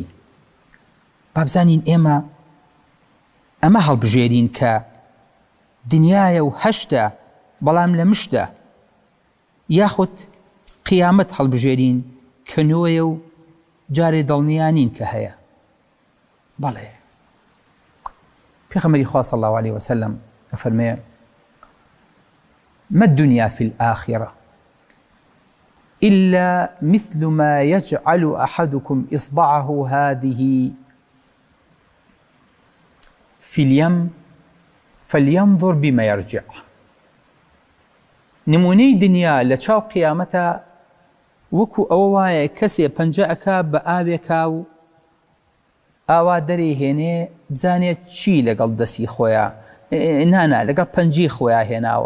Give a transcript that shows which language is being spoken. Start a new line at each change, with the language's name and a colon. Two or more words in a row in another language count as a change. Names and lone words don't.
Central Kurdish: با بزانین ئەمە هەڵبژێرین کە دنیایە و هەشتە، بەڵام لە مشتە، یاخود قیامەت هەڵبژێرین کە نوێیە و جارێ دڵنیانین کە هەیە. بەڵێ، پێغەمبەری خوا
Arabic: صلی الله عليه وسلم ئەفەرمێ: ما الدنيا في الآخرة إلا مثل ما يجعل أحدكم إصبعه هذه في اليم فلينظر بما يرجع.
Central Kurdish: نمونەی دنیا لە چاو قیامەتە وەکو ئەوە وایە کەسێ پەنجەکە بە ئاوێکا و ئاوا دەرێهێنێ، بزانێت چی لەگەڵ دەستی خۆیان، نانا لەگەڵ پەنجەی خۆیان هێناوە.